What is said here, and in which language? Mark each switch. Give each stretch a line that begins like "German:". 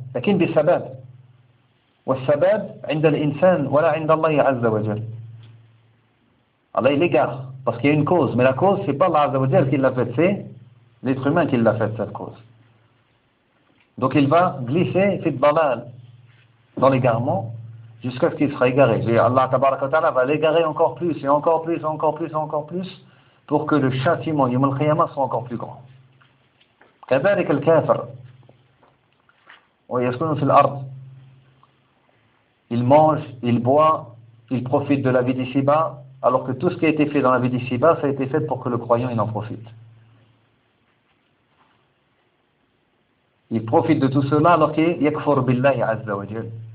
Arabic: « لكن بسبب » « والسبب عند الإنسان ولا عند الله عز وجل
French: » Allah il égare, parce qu'il y a une cause, mais la cause c'est pas Allah Azza wa Jal qui l'a fait, c'est l'être humain qui l'a fait cette cause. Donc il va glisser, fit balal, dans l'égarement, jusqu'à ce qu'il sera égaré. Et Allah tabaraka wa ta'ala va l'égarer encore plus, et encore plus, encore plus, encore plus, pour que le châtiment du Malkhiyama soit encore plus grand.
Arabic: كذلك الكافر ويسكن في الأرض.
French: Il mange, il boit, il profite de la vie d'ici-bas, alors que tout ce qui a été fait dans la vie d'ici-bas, ça a été fait pour que le croyant il en profite. Il profite de tout cela alors qu'il
Arabic: يكفر بالله عز وجل.